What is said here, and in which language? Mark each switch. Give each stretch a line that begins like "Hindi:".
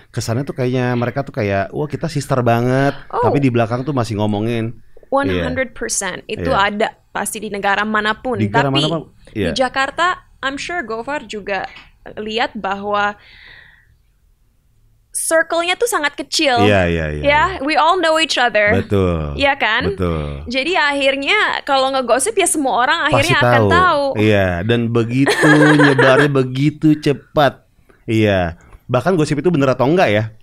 Indonesian: Kesannya tuh kayaknya mereka tuh kayak wah kita sister banget, tapi di belakang tuh masih ngomongin. 100% itu ada pasti di negara manapun. Tapi di Jakarta,
English: I'm sure
Indonesian: Gofar juga lihat bahwa circle-nya tuh sangat kecil.
English: Ya, we all know each other.
Indonesian: Betul. Iya kan? Betul. Jadi akhirnya kalau ngegosip ya semua orang akhirnya akan tahu. Iya, dan begitu nyebarnya begitu cepat. Iya. Bahkan gosip itu bener atau enggak ya?